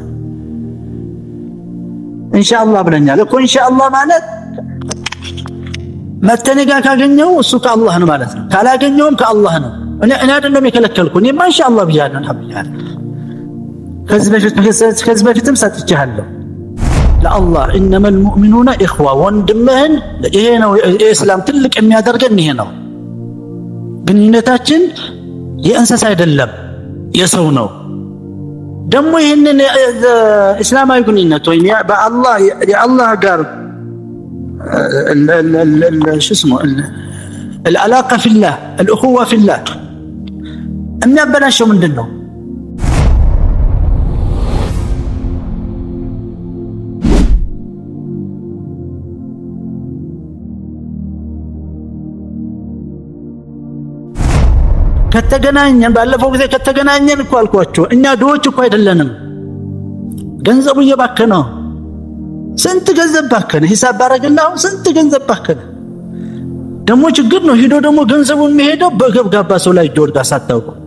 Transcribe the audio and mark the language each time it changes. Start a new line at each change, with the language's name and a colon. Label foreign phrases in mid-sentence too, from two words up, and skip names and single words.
Amharic: ኢንሻአላህ ብለኛል እኮ ኢንሻአላህ ማለት መተነጋ ካገኘው እሱ ከአላህ ነው ማለት ነው። ካላገኘውም ከአላህ ነው። እኔ አይደለም የከለከልኩ እኔማ ኢንሻአላህ ብያለሁ አልሐምዱሊላህ። ከዚህ በፊትም ሰጥቻለሁ ለአላህ ኢነማ
Arabic: المؤمنون اخوه
Amharic: ወንድምህን ይሄ ነው የእስላም ትልቅ የሚያደርገን ይሄ ነው። ግንኙነታችን የእንስሳ አይደለም የሰው ነው። ደግሞ ይሄንን እስላማዊ ግንኙነት ወይ በአላህ የአላህ ጋር
Arabic: شو اسمه العلاقة في الله الأخوة في الله
Amharic: የሚያበላሸው ምንድነው? ከተገናኘን ባለፈው ጊዜ ከተገናኘን እኮ አልኳችሁ እኛ ድሆች እኮ አይደለንም። ገንዘቡ እየባከነ ነው። ስንት ገንዘብ ባከነ ሂሳብ ባረግላው ስንት ገንዘብ ባከነ። ደግሞ ችግር ነው ሄዶ ደግሞ ገንዘቡ የሚሄደው በገብጋባ ሰው ላይ ጆርጋ ሳታውቁ